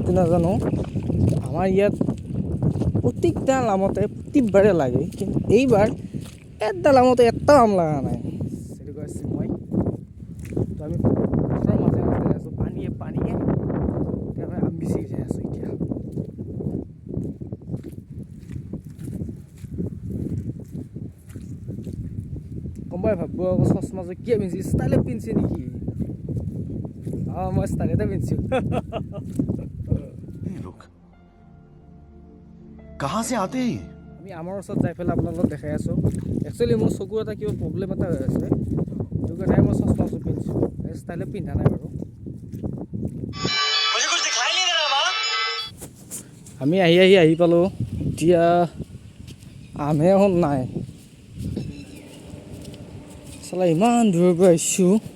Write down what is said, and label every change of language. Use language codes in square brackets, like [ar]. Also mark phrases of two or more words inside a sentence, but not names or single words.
[as] সেইটো নাজানো আমাৰ ইয়াত প্ৰত্যেকডাল আমতে প্ৰত্যেকবাৰে লাগে কিন্তু এইবাৰ এডাল আমতে এটাও আম লগা নাই সেইটো কৈছোঁ মই তো আমি গছৰ মাজে মাজে আছোঁ পানীয়ে এতিয়া আম বিচাৰি যাই আছোঁ এতিয়া কোনোবাই ভাবিব আকৌ চশমা যে কিয় পিন্ধিছে ষ্টাইলত পিন্ধিছে নেকি মই ষ্টাইলতে পিন্ধিছোঁ [hi] कहाँ से आते हैं [as] আমি আমাৰ ওচৰত যাই পেলাই আপোনালোকক দেখাই আছোঁ একচুৱেলি মোৰ চকুৰ এটা কিবা প্ৰব্লেম এটা হৈ আছে সেইটো কাৰণে মই চশমাযোৰ পিন্ধিছোঁ ষ্টাইলত পিন্ধা নাই বাৰু আমি আহি পালোঁ এতিয়া আমহে এখন নাই চালা ইমান দূৰৰ পৰা আহিছোঁ